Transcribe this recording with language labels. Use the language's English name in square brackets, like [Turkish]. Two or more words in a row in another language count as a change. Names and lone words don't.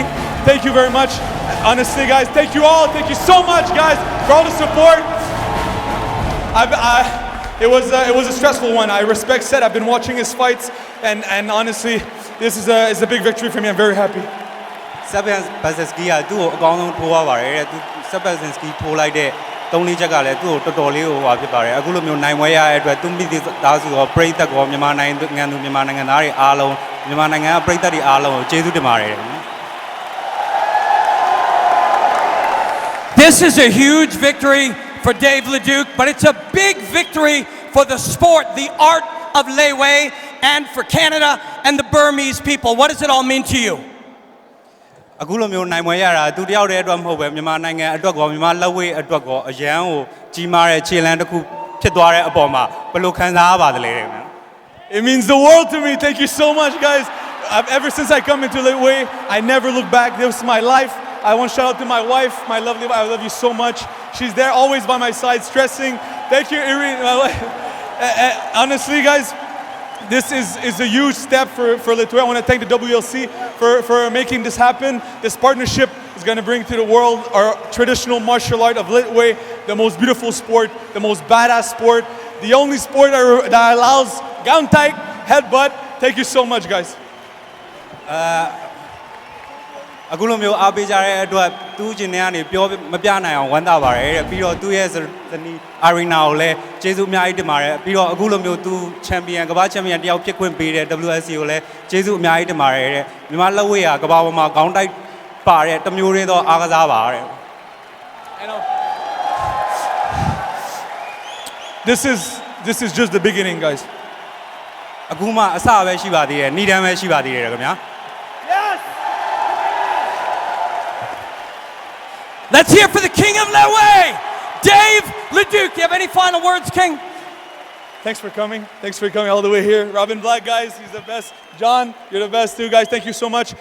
[English] Thank you very much. Honestly, guys, thank you all. Thank you so much, guys, for all the support. It was a stressful one. I respect Seth. I've been watching his fights, and honestly, this is a big victory for me. I'm very happy. [Burmese] Seth Baczynski ကသူ့ကိုအကောင်းဆုံးထိုးရပါတယ်တဲ့။ Seth Baczynski ထိုးလိုက်တဲ့3-4ချက်ကလည်းသူ့ကိုတော်တော်လေးဟိုပါဖြစ်ပါတယ်။အခုလိုမျိုးနိုင်ပွဲရတဲ့အတွက်သူမိသားစုရောပရိသတ်ကောမြန်မာနိုင်ငံသူမြန်မာနိုင်ငံသားတွေအားလုံးမြန်မာနိုင်ငံကပရိသတ်တွေအားလုံးကိုကျေးဇူးတင်ပါတယ်။ [English] This is a huge victory for Dave Leduc, but it's a big victory for the sport, the art of Lethwei, and for Canada and the Burmese people. What does it all mean to you? [Burmese] အခုလိုမျိုးနိုင်ပွဲရတာသူတယောက်တည်းအတွက်မဟုတ်ပဲမြန်မာနိုင်ငံအတွက်ကောမြန်မာလက်ဝဲအတွက်ကောအရန်ကိုကြီးမားတဲ့ခြေလှမ်းတစ်ခုဖြစ်သွားတဲ့အပေါ်မှာဘယ်လိုခံစားရပါသလဲတဲ့။ [English] It means the world to me. Thank you so much, guys. Ever since I come into Lethwei, I never look back. This is my life. I want to shout out to my wife, my lovely wife. I love you so much. She's there always by my side, stressing. Thank you, Irene, my wife. Honestly, guys, this is a huge step for Lethwei. I want to thank the WLC for making this happen. This partnership is going to bring to the world our traditional martial art of Lethwei, the most beautiful sport, the most badass sport, the only sport that allows Gauntaik, headbutt. Thank you so much, guys. [Burmese] အခုလိုမျိုးအားပေးကြတဲ့အတွက်သူ့ချင်းတွေကနေပြောမပြနိုင်အောင်ဝမ်းသာပါတယ်တဲ့ပြီးတော့သူ့ရဲ့ဇနီး Arena ကိုလည်းကျေးဇူးအများကြီးတင်ပါတယ်ပြီးတော့အခုလိုမျိုးသူချန်ပီယံကမ္ဘာချန်ပီယံတယောက်ဖြစ်ခွင့်ပေးတဲ့ WLC ကိုလည်းကျေးဇူးအများကြီးတင်ပါတယ်တဲ့မြန်မာလက်ဝဲကကမ္ဘာပေါ်မှာခေါင်းတိုက်ပါတဲ့တမျိုးလေးသောအားကစားပါတဲ့ [English] This is just the beginning, guys. [Burmese] အခုမှအစပဲရှိပါသေးတယ်ဏ္ဍာန်ပဲရှိပါသေးတယ်ခင်ဗျာ [English] Let's hear for the King of Lethwei, Dave Leduc. Do you have any final words, King? Thanks for coming. Thanks for coming all the way here. Robin Black, guys, he's the best. John, you're the best too, guys. Thank you so much.